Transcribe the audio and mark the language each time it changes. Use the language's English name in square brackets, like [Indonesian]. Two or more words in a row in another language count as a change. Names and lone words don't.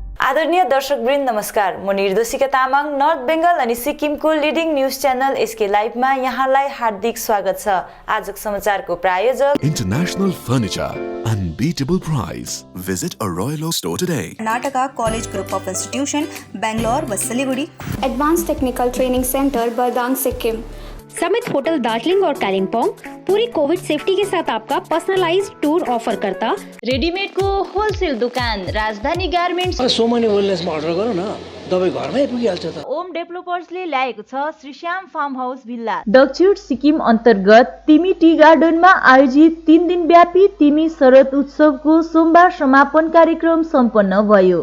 [Nepali] आदरणीय दर्शकवृन्द नमस्कार। म निर्देशिका तामाङ नर्थ बेंगल अनि सिक्किमको [English] leading news channel [Nepali] एसके लाइभमा यहाँलाई हार्दिक स्वागत छ। आजको समाचारको प्रायोजक [English] International Furniture, unbeatable price. Visit a Royal Oak store today. Karnataka College Group of Institution, [Nepali] Bangalore व सिलीगुड़ी। एडवांस टेक्निकल ट्रेनिंग सेंटर बरदांग सिक्किम। [Hindi] समिट होटल दार्जिलिंग और कालिम्पोंग पूरी [English] Covid safety [Hindi] के साथ आपका [English] personalized tour [Hindi] ऑफर करता। रेडीमेड को होलसेल दुकान राजधानी गार्मेन्ट्स। [Nepali] सोमनी वेलनेसमा अर्डर गरौँ न, दबाई घरमै पुगिहाल्छ त। ओम डेभलपर्सले ल्याएको छ श्रीश्याम फार्म हाउस भिल्ला। दक्षिण सिक्किम अन्तर्गत तिमी टी गार्डनमा आयोजित 3 दिनव्यापी तिमी शरद उत्सवको सोमबार समापन कार्यक्रम सम्पन्न भयो।